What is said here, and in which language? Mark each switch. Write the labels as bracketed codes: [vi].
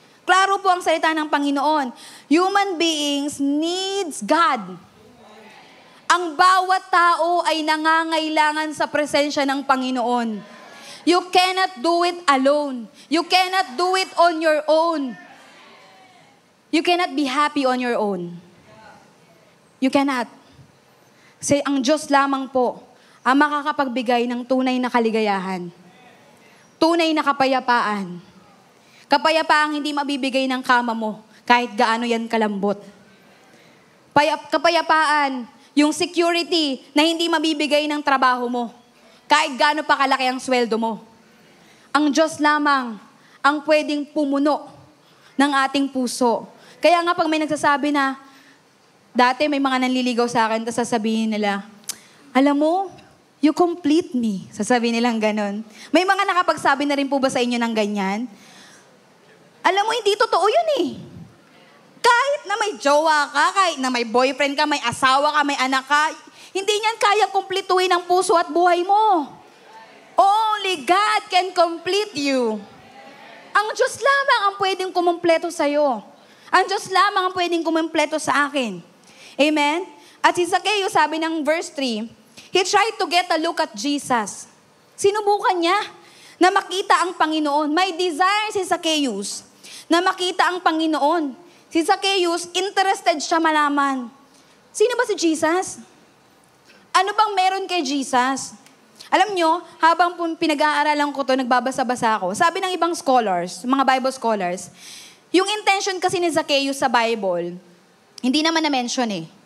[tl] Klaro po ang salita ng Panginoon. [en] Human beings needs God. [tl] Ang bawat tao ay nangangailangan sa presensya ng Panginoon. [en] You cannot do it alone. You cannot do it on your own. You cannot be happy on your own. You cannot. [tl] Kasi ang Diyos lamang po ang makakapagbigay ng tunay na kaligayahan. Tunay na kapayapaan. Kapayapaang hindi mabibigay ng kama mo kahit gaano yan kalambot. Kapayapaan, yung security na hindi mabibigay ng trabaho mo kahit gaano pa kalaki ang sweldo mo. Ang Diyos lamang ang pwedeng pumuno ng ating puso. Kaya nga pag may nagsasabi na, dati may mga nanliligaw sa akin, tapos sasabihin nila, alam mo, [en] you complete me. [tl] Sasabihin nilang ganon. May mga nakapagsabi na rin po ba sa inyo ng ganyan? Alam mo, hindi totoo yun eh. Kahit na may jowa ka, kahit na may boyfriend ka, may asawa ka, may anak ka, hindi niyan kaya kumplituhin ang puso at buhay mo. [en] Only God can complete you. [tl] Ang Diyos lamang ang pwedeng kumumpleto sa'yo. Ang Diyos lamang ang pwedeng kumumpleto sa akin. Amen? At si Zacchaeus, sabi ng verse 3, [en] he tried to get a look at Jesus. [tl] Sinubukan niya na makita ang Panginoon. May desire si Zacchaeus na makita ang Panginoon. Si Zacchaeus, interested siya malaman. Sino ba si Jesus? Ano bang meron kay Jesus? Alam nyo, habang pinag-aaralan ko to, nagbabasa-basa ako, sabi ng ibang scholars, mga Bible scholars, yung intention kasi ni Zacchaeus sa Bible, hindi naman na-mention eh.